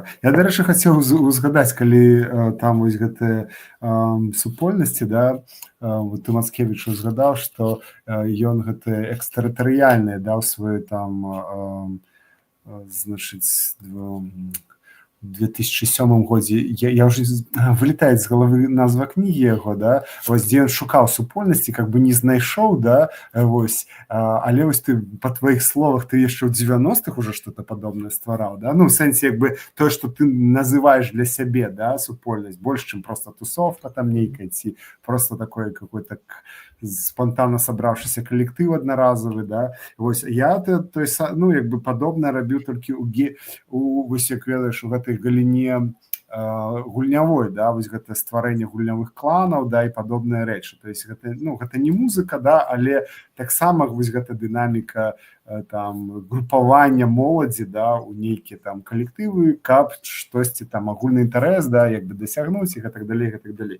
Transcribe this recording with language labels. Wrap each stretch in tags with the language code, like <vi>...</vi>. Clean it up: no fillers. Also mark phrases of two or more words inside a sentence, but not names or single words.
<be>Я, дарэчы, хацеў узгадаць, калі там вось гэтыя супольнасці, да, ты Мацкевіч узгадаў, што ён гэты экстэрытарыяльны даў свой там, значыць, в 2007 годзе, я</be> <ru>уже вылетает</ru> <be>з головы назва кнігі яго, да, вось дзе ён шукаў супольнасці,</be> <ru>как бы</ru> <be>не знайшоў, да, вось, але вось ты па твоих словах ты яшчэ ў 90-х</be> <ru>уже что-то</ru> <be>падобнае ствараў, да, ну в сэнсе як бы тое, што ты называешь для сябе, да, супольнасць, больш чым просто тусовка там нейкая, ці просто</be> <ru>такой какой-то спонтанно</ru> <be>сабраўшыся калектыў аднаразовы, да, вось я той, ну як бы падобна рабіў толькі у вось як ведаеш у гэтай галіне гульнявой, да, вось гэта стварэнне гульнявых кланаў, да, і падобныя рэчы.</be> <ru>То есть</ru> <be>гэта, ну, гэта не музыка, да, але таксама вось гэта дынаміка там групавання моладзі, да, у нейкія там калектывы, каб штосьці там агульны інтарэс, да, як бы дасягнуць і гэтак далей, гэтак далей.</be>